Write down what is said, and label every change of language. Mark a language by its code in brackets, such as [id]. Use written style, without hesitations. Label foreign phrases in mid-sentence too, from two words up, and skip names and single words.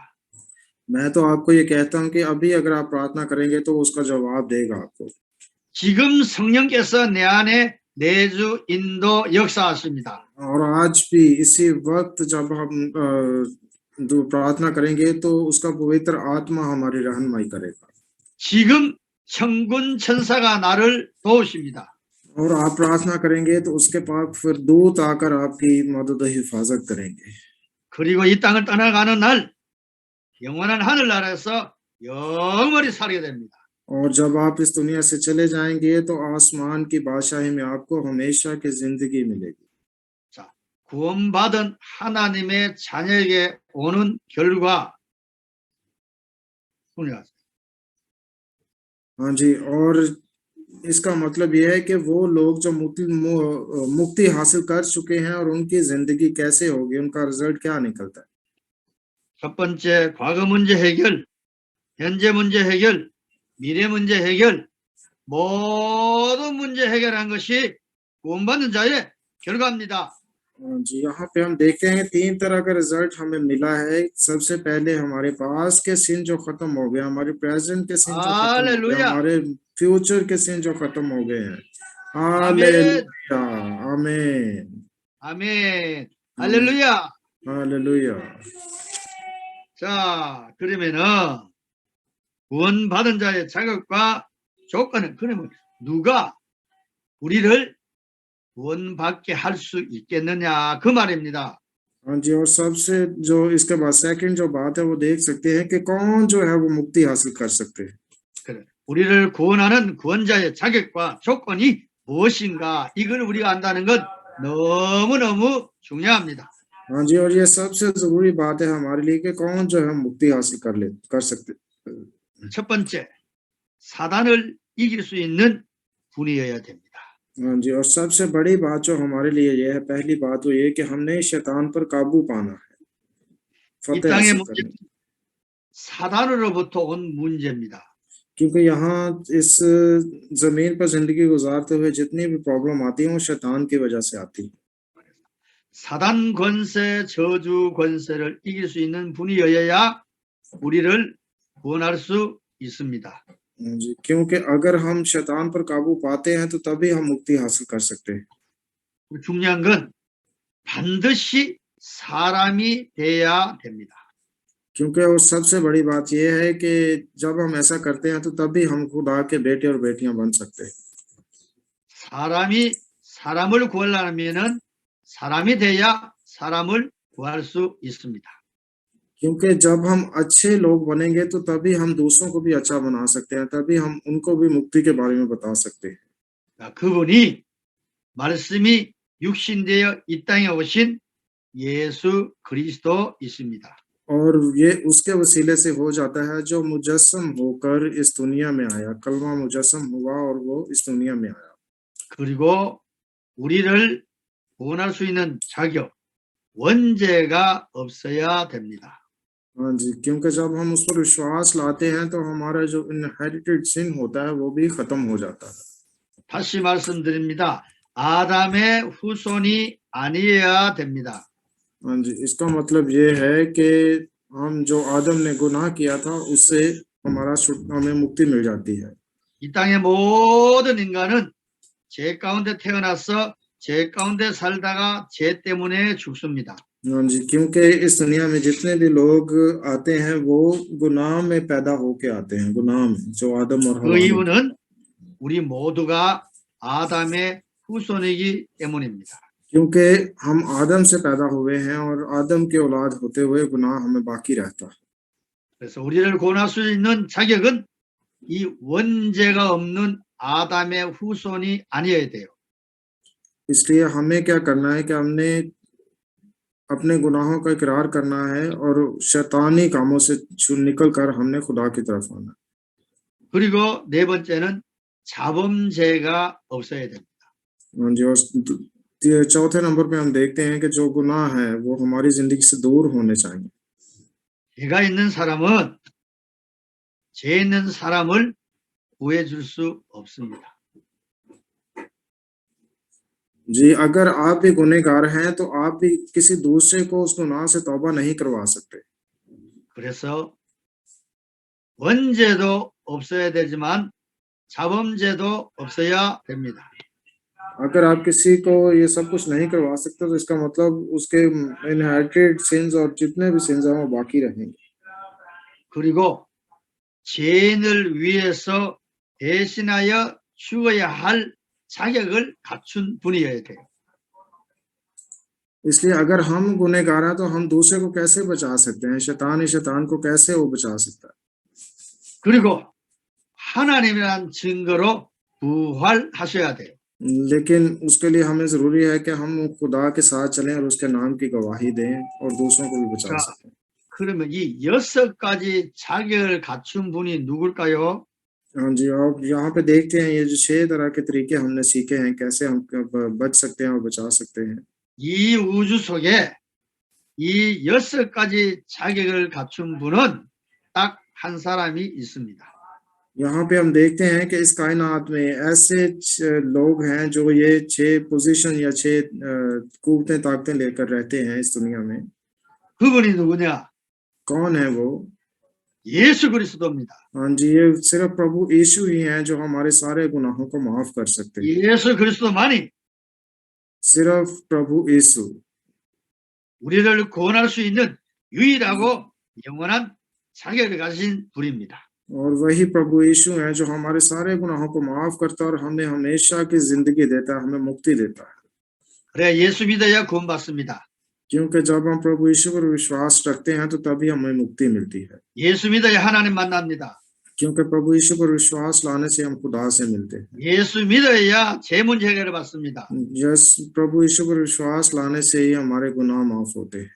[hi] मैं तो आपको ये कहता हूँ कि अभी अगर आप प्रार्थना करेंगे तो उसका जवाब देगा आपको। [ko] 지금 성령께서 내 안에 내주 인도 역사하십니다. [hi] और आज भी इसी वक्त जब हम प्रार्थना करेंगे तो उसका पवित्र आत्मा हमारी रहनुमाई करेगा। [ko] 지금 천군 천사가 나를 도우십니다. [hi] और आप प्रार्थना करेंगे तो उसके पास फिर दूत आकर आपकी मदद और हिफाजत करेंगे। [ko] 그리고 이 땅을 떠나가는 날 영원한 하늘나라에서 영원히 살게 됩니다. [hi] और जब आप इस दुनिया से चले जाएंगे तो आसमान की बादशाही में आपको हमेशा की जिंदगी मिलेगी। [ko] 자, 구원받은 하나님의 자녀에게 오는 결과 훈련하세요. [hi] हाँ जी, और इसका मतलब यह है कि वो लोग जो मुक्ति हासिल कर चुके हैं और उनकी जिंदगी कैसे होगी, उनका रिजल्ट क्या निकलता है। [ko] 첫 번째, 과거 문제 해결, 현재 문제 해결, 미래 문제 해결, 모든 문제 해결한 것이 구원받는 자의 결과입니다. [hi] जी, यहाँ पे हम देखते हैं 3 तरह का रिजल्ट हमें मिला है। सबसे पहले हमारे पास के सिन जो खत्म हो गया, हमारे प्रेजेंट के सिन जो खत्म हो गए, हालेलुया। हमारे फ्यूचर के सिन जो खत्म हो गए हैं। [ko] 아멘. [hi] हालेलुया, आमीन, [ko] 아멘. 할렐루야. [hi] हालेलुया। [ko] 자, 그러면은 구원받은 자의 자격과 조건은 그러면 누가 우리를 구원받게 할 수 있겠느냐 그 말입니다. [hi] हाँ जी, और सबसे जो इसके बाद सेकंड जो बात है वो देख सकते हैं कि कौन जो है वो मुक्ति हासिल कर सकते हैं। [ko] 그래. 우리를 구원하는 구원자의 자격과 조건이 무엇인가 이걸 우리가 안다는 건 너무너무 중요합니다. [hi] हाँ जी, और ये सबसे जरूरी बात है हमारे लिए कि कौन जो है मुक्ति हासिल कर सकते। [ko] 첫 번째, 사단을 이길 수 있는 분이어야 됩니다. [hi] हाँ जी, और सबसे बड़ी बात जो हमारे लिए ये है, पहली बात तो ये कि हमने शैतान पर काबू पाना है, [ko] 이 [hi] फतेह [ko] 땅의 [hi] हासिल [ko] 문제 [hi] करनी है। [ko] 사단으로부터 온 문제입니다. [hi] क्योंकि यहाँ इस जमीन पर जिंदगी गुजारते हुए जितनी भी प्रॉब्लम आती है वो शैतान की वजह से आती है। [ko] 사단 권세, 저주 권세를 이길 수 있는 분이어야 우리를 구원할 수 있습니다. [hi] जी, क्योंकि अगर हम शैतान पर काबू पाते हैं तो तभी हम मुक्ति हासिल कर सकते हैं। [ko] 중요한 건 반드시 사람이 돼야 됩니다. [hi] क्योंकि वो सबसे बड़ी बात ये है कि जब हम ऐसा करते हैं तो तभी हम खुदा के बेटे और बेटियां बन सकते हैं। [ko] 사람이 사람을 구하려면은 사람이 돼야 사람을 구할 수 있습니다. [hi] क्योंकि जब हम अच्छे लोग बनेंगे तो तभी हम दूसरों को भी अच्छा बना सकते हैं, तभी हम उनको भी मुक्ति के बारे में बता सकते हैं। [ko] 자, 그분이 말씀이 육신되어 이 땅에 오신 예수 그리스도이십니다. [hi] और ये उसके वसीले से हो जाता है जो मुजस्सम होकर इस दुनिया में आया, कलमा मुजस्सम हुआ और वो इस दुनिया में आया। [ko] 그리고 우리를 구원할 수 있는 자격, 원죄가 없어야 됩니다. [hi] हाँ जी, क्योंकि जब हम उस पर विश्वास लाते हैं तो हमारा जो [en] inherited sin [hi] होता है वो भी खत्म हो जाता है। [ko] 다시 말씀드립니다. 아담의 후손이 아니어야 됩니다. [hi] हाँ जी, इसका मतलब ये है कि हम जो आदम ने गुनाह किया था उससे हमें मुक्ति मिल जाती है। [ko] 이 땅의 모든 인간은 죄 가운데 태어나서 죄 가운데 살다가 죄 때문에 죽습니다. [hi] हाँ जी, क्योंकि इस दुनिया में जितने भी लोग आते हैं वो गुनाह में पैदा होके आते हैं, गुनाह में जो आदम और [ko] 그 [hi] हवा ने [ko] 이유는 우리 모두가 아담의 후손이기 때문입니다. [hi] क्योंकि हम आदम से पैदा हुए हैं और आदम के औलाद होते हुए गुनाह हमें बाकी रहता है। [ko] 그래서 우리를 구원할 수 있는 자격은 이 원죄가 없는 아담의 후손이 아니어야 돼요. [hi] इसलिए हमें क्या करना है कि हमने अपने गुनाहों का इकरार करना है और शैतानी कामों से निकल कर हमने खुदा की तरफ आना है। [ko] 그리고 네 번째는 자범죄가 없어야 됩니다. [hi] हाँ जी, और चौथे नंबर पे हम देखते हैं कि जो गुनाह है वो हमारी जिंदगी से दूर होने चाहिए। [ko] 죄가 있는 사람은 죄 있는 사람을 구해줄 수 없습니다. [hi] जी, अगर आप भी गुनहगार हैं तो आप भी किसी दूसरे को उस गुनाह से तौबा नहीं करवा सकते। [ko] 그래서 원죄도 없어야 되지만 자범죄도 없어야 됩니다. [hi] अगर आप किसी को ये सब कुछ नहीं करवा सकते तो इसका मतलब उसके [en] inherited sins [hi] और जितने भी सिंस हैं वो बाकी रहेंगे। [ko] 그리고 죄인을 위해서 대신하여 죽어야 할 자격을 갖춘 분이어야 돼요. [hi] इसलिए अगर हम गुनहगार हैं तो हम दूसरे को कैसे बचा सकते हैं? शैतान ही शैतान को कैसे वो बचा सकता है? [ko] 그리고 하나님이란 증거로 부활하셔야 돼요. [hi] लेकिन उसके लिए हमें जरूरी है कि हम खुदा के साथ चलें और उसके नाम की गवाही दें और दूसरों को भी बचा [ko] 자, [hi] सकें। [ko] 그러면 이 6가지 자격을 갖춘 분이 누굴까요? [hi] हाँ जी, आप यहाँ पे देखते हैं ये जो 6 तरह के तरीके हमने सीखे हैं कैसे हम बच सकते हैं और बचा सकते हैं। [ko] 이 우주 속에 이 6가지 자격을 갖춘 분은 딱 한 사람이 있습니다. [hi] यहाँ पे हम देखते हैं कि इस कायनात में ऐसे लोग हैं जो ये 6 पोजीशन या 6 कुव्वतें ताकतें लेकर रहते हैं इस दुनिया में। [ko] 그분이 누구냐? [hi] कौन है वो? [ko] 예수 그리스도입니다. [hi] हाँ जी, ये सिर्फ प्रभु यीशु ही हैं जो हमारे सारे गुनाहों को माफ कर सकते हैं। [ko] 예수 그리스도만이 [hi] सिर्फ प्रभु यीशु [ko] 우리를 구원할 수 있는 유일하고 영원한 자격을 가진 분입니다. [hi] और वही प्रभु यीशु हैं जो हमारे सारे गुनाहों को माफ करता है और हमें हमेशा की जिंदगी देता है, हमें मुक्ति देता है। [ko] 그래야 예수 믿어야 구원받습니다. [hi] क्योंकि जब हम प्रभु यीशु पर विश्वास रखते हैं तो तभी हमें मुक्ति मिलती है। [ko] 예수 믿어야 하나님 만납니다. [hi] क्योंकि प्रभु यीशु पर विश्वास लाने से हम खुदा से मिलते हैं। [ko] 예수 믿어야 죄 문제 해결을 받습니다. [hi] प्रभु यीशु पर विश्वास लाने से ही हमारे गुनाह माफ होते हैं।